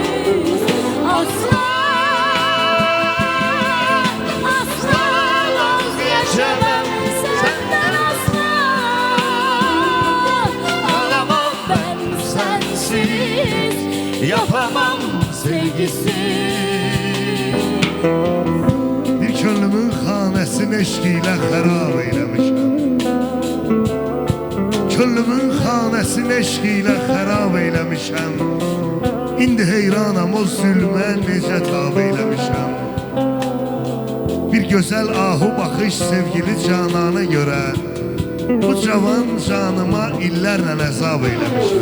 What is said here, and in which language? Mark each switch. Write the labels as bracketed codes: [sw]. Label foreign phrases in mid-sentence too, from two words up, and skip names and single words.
[tr] Asla, asla vazgeçemem senden asla. Olamam ben sensiz, yapamam sevgisiz. [az] Bir könlümün xanəsini eşq ilə xərab eyləmişəm. Könlümün xanəsini eşq ilə xərab eyləmişəm. İndi heyranam o zülmə necə tab eyləmişəm. Bir gözəl ahu baxış sevgili canana görə bu cavan canıma illərlə əzab eyləmişəm.